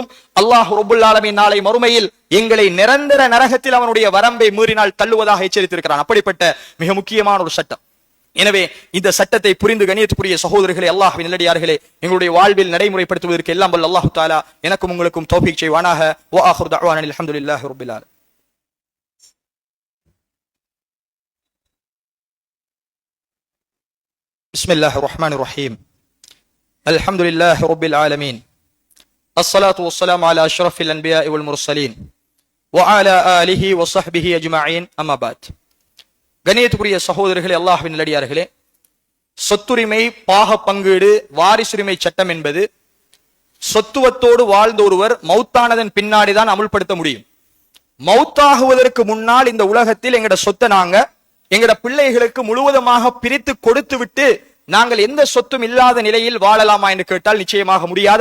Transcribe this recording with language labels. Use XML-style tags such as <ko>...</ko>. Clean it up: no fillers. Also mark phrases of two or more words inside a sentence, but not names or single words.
<ar>الله رب العالمين</ar> <ta>நாளை மறுமையில் எங்களை நிரந்தர நரகத்தில் அவனுடைய வரம்பை மீறினால் தள்ளுவதாக எச்சரித்திருக்கிறான். அப்படிப்பட்ட மிக முக்கியமான ஒரு சட்டம். எனவே இந்த சட்டத்தை புரிந்து கண்ணியத்துக்குரிய சகோதரர்களே, அல்லாஹ்வின் நல்லடியார்களே, எங்களுடைய வாழ்வில் நடைமுறைப்படுத்துவதற்கு எல்லாம் வல்ல</ta> <ar>الله تعالى</ar> <ta>எனக்கும் உங்களுக்கும் தௌஃபீக் செய்வானாக.</ta> <ar>وآخر دعوانا الحمد لله رب العالمين. بسم الله الرحمن الرحيم. الحمد لله رب العالمين. الصلاة والسلام على أشرف الأنبياء والمرسلين وعلى آله وصحبه أجمعين. أما بعد.</ar> <ta>கண்ணியத்துக்குரிய சகோதரர்களே, அல்லாஹ்வின் நல்லடியார்களே, சொத்துரிமை, பாக பங்கீடு, வாரிசுரிமை சட்டம் என்பது சொத்துவத்தோடு வாழ்ந்த ஒருவர் மௌத்தானதன் பின்னாடிதான் அமுல்படுத்த முடியும். மௌத்தாகுவதற்கு முன்னால் இந்த உலகத்தில் எங்கட சொத்தை நாங்க எங்கட பிள்ளைகளுக்கு முழுவதுமாக பிரித்து கொடுத்து விட்டு நாங்கள் எந்த சொத்தும் இல்லாத நிலையில் வாழலாமா என்று கேட்டால் நிச்சயமாக முடியாது.</ta>